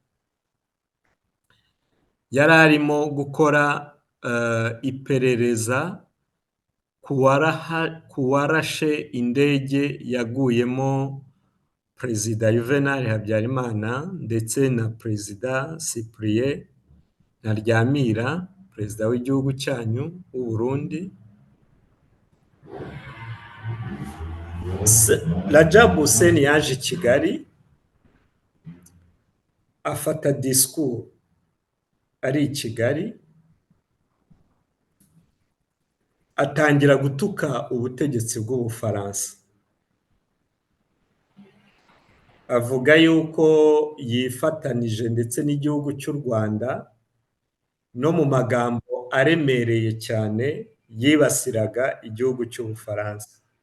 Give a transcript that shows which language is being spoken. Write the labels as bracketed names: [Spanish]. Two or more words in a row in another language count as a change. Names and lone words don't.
[Kinyarwanda] yari arimo gukora iperereza ku warashe indege yaguyemo Perezida Juvenal Habyarimana ndetse na Perezida Cyprien Ntaryamira, perezida w'igihugu cyanyu w'u Burundi. Rajab Hussein yaje i Kigali afata discours ari i Kigali, atangira gutuka ubutegetsi bw'Ubufaransa, avuga yuko yifatanije ndetse n'igihugu cy'u Rwanda, no mu magambo aremereye cyane yibasiraga igihugu cy'Ubufaransa.